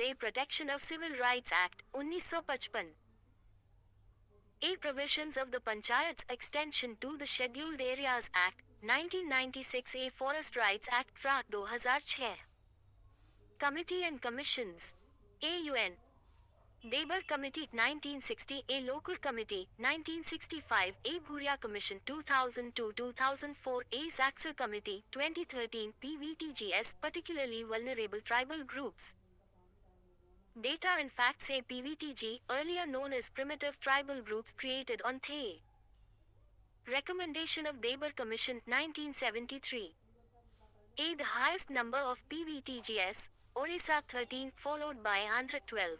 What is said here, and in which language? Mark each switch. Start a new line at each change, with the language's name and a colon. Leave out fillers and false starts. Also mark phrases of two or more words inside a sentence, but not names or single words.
English: A Protection of Civil Rights Act, 1955. A Provisions of the Panchayats Extension to the Scheduled Areas Act, 1996. A Forest Rights Act, FRA, 2006. Committee and Commissions. AUN. Debar Committee 1960, A Lokur Committee 1965, A Bhuria Commission 2002-2004, A Zaxar Committee 2013, PVTGS particularly vulnerable tribal groups. Data and facts say PVTG, earlier known as primitive tribal groups created on Thay. Recommendation of Debar Commission 1973. A. The highest number of PVTGs, Orissa 13, followed by Andhra 12.